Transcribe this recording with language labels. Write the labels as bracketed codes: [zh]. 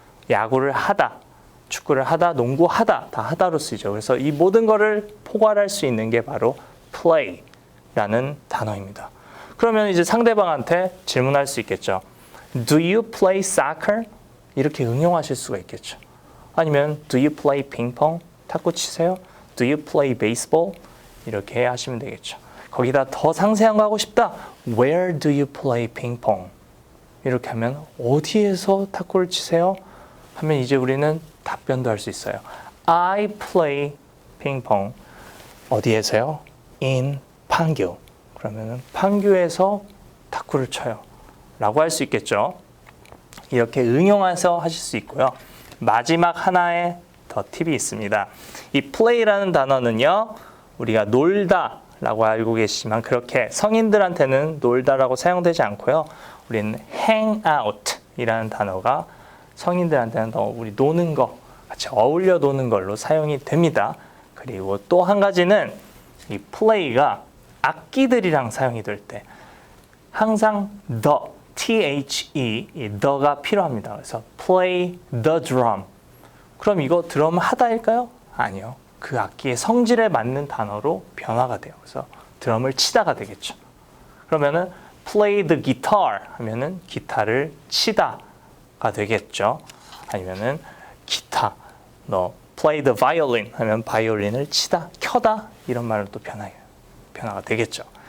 [ko] 야구를 하다, 축구를 하다, 농구하다, 다 하다로 쓰이죠. 그래서 이 모든 거를 포괄할 수 있는 게 바로 play라는 단어입니다. 그러면 이제 상대방한테 질문할 수 있겠죠. [en] Do you play soccer? [ko] 이렇게 응용하실 수가 있겠죠. 아니면 [en] Do you play ping-pong? [ko] 탁구 치세요? [en] Do you play baseball? [ko] 이렇게 하시면 되겠죠. 거기다 더 상세한 거 하고 싶다. [en] Where do you play ping-pong? [ko] 이렇게 하면 어디에서 탁구를 치세요? 하면 이제 우리는 답변도 할 수 있어요. [en] I play ping-pong. [ko] 어디에서요? [en] In 판교. [ko] 그러면은 판교에서 탁구를 쳐요. 라고 할 수 있겠죠. 이렇게 응용해서 하실 수 있고요. 마지막 하나의 더 팁이 있습니다. 이 play라는 단어는요. 우리가 놀다 라고 알고 계시지만 그렇게 성인들한테는 놀다라고 사용되지 않고요. 우리는 [en] hang out [ko] 이라는 단어가 성인들한테는 더 우리 노는 거, 같이 어울려 노는 걸로 사용이 됩니다. 그리고 또 한 가지는 이 play가 악기들이랑 사용이 될 때 항상 the, the, 이 the가 필요합니다. [en] 그래서 play the drum. [ko] 그럼 이거 드럼 하다일까요? 아니요. 그 악기의 성질에 맞는 단어로 변화가 돼요. 그래서 드럼을 치다가 되겠죠. 그러면은 [en] play the guitar [ko] 하면은 기타를 치다가 되겠죠. 아니면은 기타, 너 [en] play the violin [ko] 하면 바이올린을 치다, 켜다 이런 말로 또 변화가 되겠죠.